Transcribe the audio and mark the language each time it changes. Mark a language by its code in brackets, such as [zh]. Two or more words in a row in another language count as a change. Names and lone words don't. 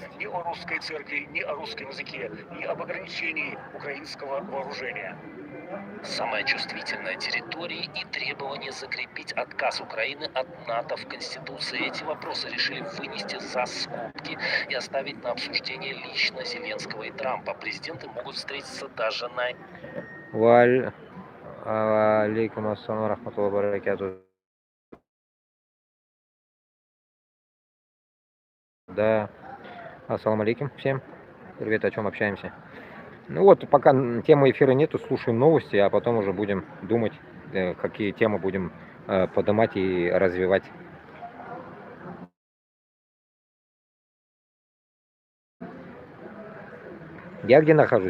[ru] Ни о русской церкви, ни о русском языке, ни об ограничении украинского вооружения. Самая чувствительная территория и требование закрепить отказ Украины от НАТО в Конституции. Эти вопросы решили вынести за скобки и оставить на обсуждение лично Зеленского и Трампа. Президенты могут встретиться даже на... [ar] عليكم السلام رحمة الله و بركاته. [ru] Да, [ar] السلام عليكم [ru] всем. Привет, о чем общаемся? Ну вот, пока темы эфира нету, слушаем новости, а потом уже будем думать, какие темы будем поднимать и развивать. Я где нахожусь?